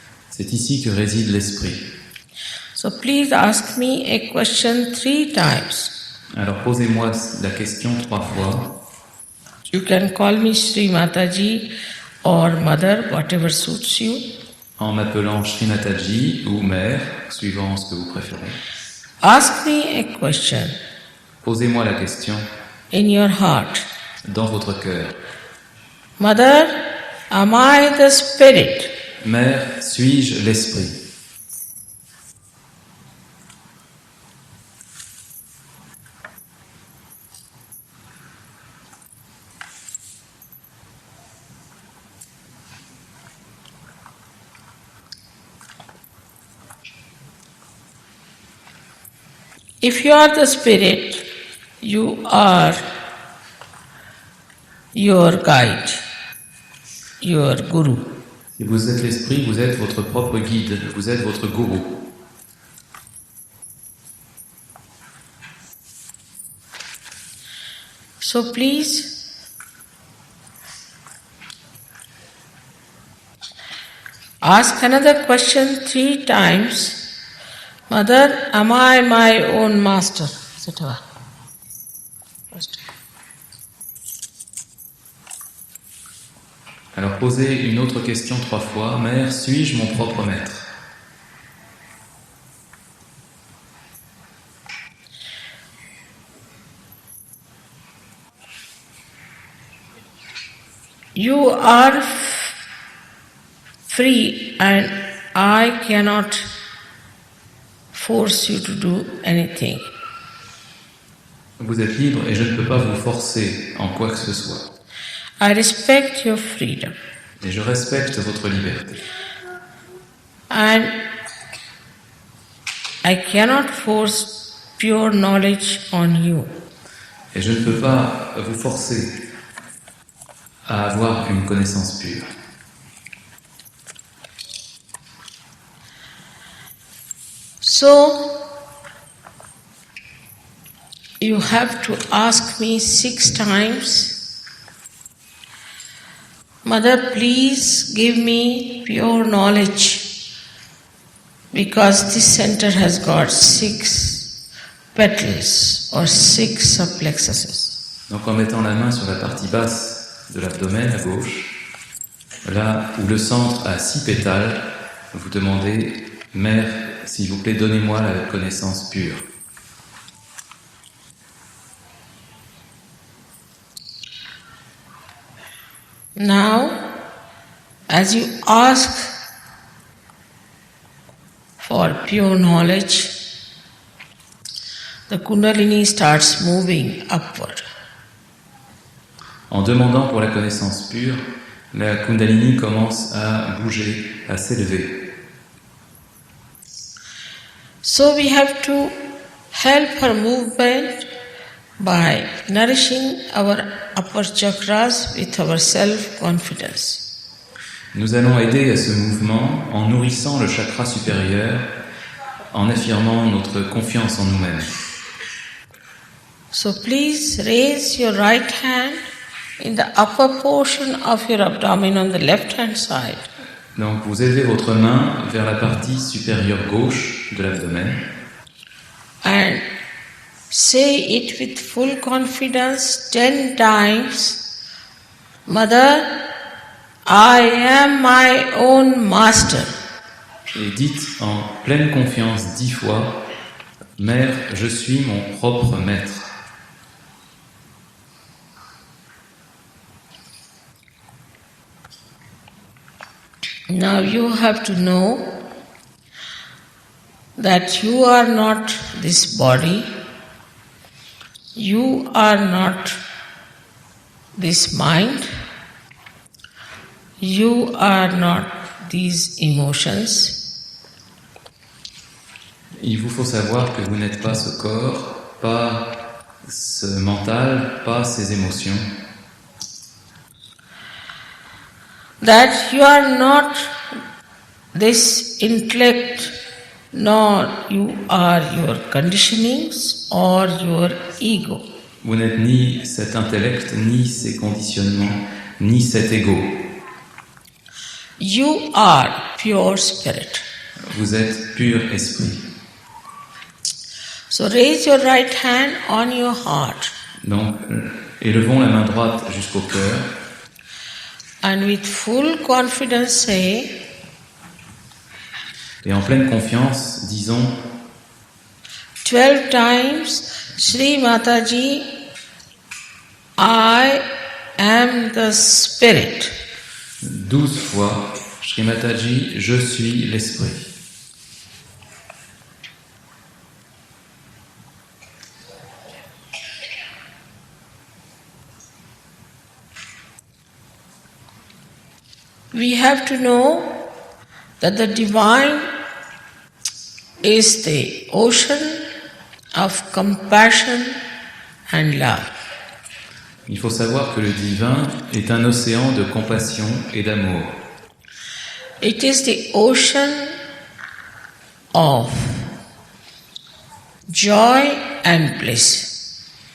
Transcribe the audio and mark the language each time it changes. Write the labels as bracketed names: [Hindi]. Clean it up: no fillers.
[French] C'est ici que réside l'esprit. [English] So please ask me a question 3 times. [French] Alors posez-moi la question 3 fois. [English] You can call me Sri Mataji or Mother, whatever suits you. [French] En m'appelant Sri Mataji ou Mère, suivant ce que vous préférez. [English] Ask me a question [French] Posez-moi la question [English] in your heart. [French] dans votre cœur. [English] Mother, am I the Spirit? [French] Mère, suis-je l'esprit? [English] If you are the Spirit, you are your guide, your Guru. [French] Si vous êtes l'esprit, vous êtes votre propre guide, vous êtes votre gourou. [English] So please ask another question 3 times. Mother, am I my own master? Etc. [French] Alors posez une autre question 3 fois. Mère, suis-je mon propre maître? [English] you are free and I cannot force you to do anything. [French] Vous êtes libre et je ne peux pas vous forcer en quoi que ce soit. [English] I respect your freedom. [French] Et je respecte votre liberté. [English] And I cannot force pure knowledge on you. [French] Et je ne peux pas vous forcer à avoir une connaissance pure. [English] So, you have to ask me 6 times, Mother, please give me pure knowledge, because this center has got 6 petals or 6 subplexuses. [French] Donc en mettant la main sur la partie basse de l'abdomen à gauche, là où le centre a 6 pétales, vous demandez, Mère, s'il vous plaît, donnez-moi la connaissance pure. [English] Now, as you ask for pure knowledge, the Kundalini starts moving upward. [French] En demandant pour la connaissance pure, la Kundalini commence à bouger, à s'élever. [English] So we have to help her movement by nourishing our upper chakras with our self-confidence. [French] Nous allons aider à ce mouvement en nourrissant le chakra supérieur, en affirmant notre confiance en nous-mêmes. [English] So please raise your right hand in the upper portion of your abdomen on the left-hand side. [French] Donc vous élevez votre main vers la partie supérieure gauche de l'abdomen. [English] And say it with full confidence 10 times. Mother, I am my own master. [French] Et dites en pleine confiance 10 fois, Mère, je suis mon propre maître. [English] Now you have to know that you are not this body, you are not this mind, you are not these emotions. [French] Il vous faut savoir que vous n'êtes pas ce corps, pas ce mental, pas ces émotions. [English] That you are not this intellect, nor you are your conditionings or your ego. [French] Vous n'êtes ni cet intellect, ni ces conditionnements, ni cet ego. [English] You are pure spirit. [French] Vous êtes pur esprit. [English] So raise your right hand on your heart. [French] Donc, élevons la main droite jusqu'au cœur. [English] And with full confidence say, [French] et en pleine confiance, disons [English] 12 times, Sri Mataji, I am the spirit. [French] 12 fois, Sri Mataji, je suis l'esprit. [English] We have to know that the divine is the ocean of compassion and love. [French] Il faut savoir que le divin est un océan de compassion et d'amour. [English] It is the ocean of joy and bliss.